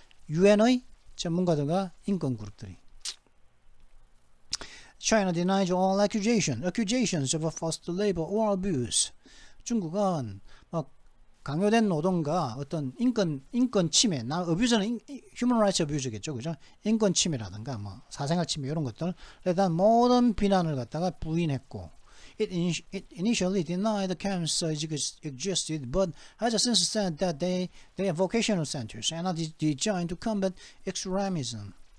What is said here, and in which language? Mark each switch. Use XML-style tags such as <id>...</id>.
<ko>UN의 전문가들과 인권 그룹들이.</ko> <en>China denies all accusations of forced labor or abuse.</en> <ko>중국은 강요된 노동과 어떤 인권 침해, abuse는</ko> <en>human rights abuse</en> <ko>겠죠, 그죠? 인권 침해라든가 사생활 침해 이런 것들에 대한 모든 비난을 갖다가 부인했고,</ko> <en>it initially denied the camps existed, but has since said that they are vocational centers and are designed to combat extremism.</en>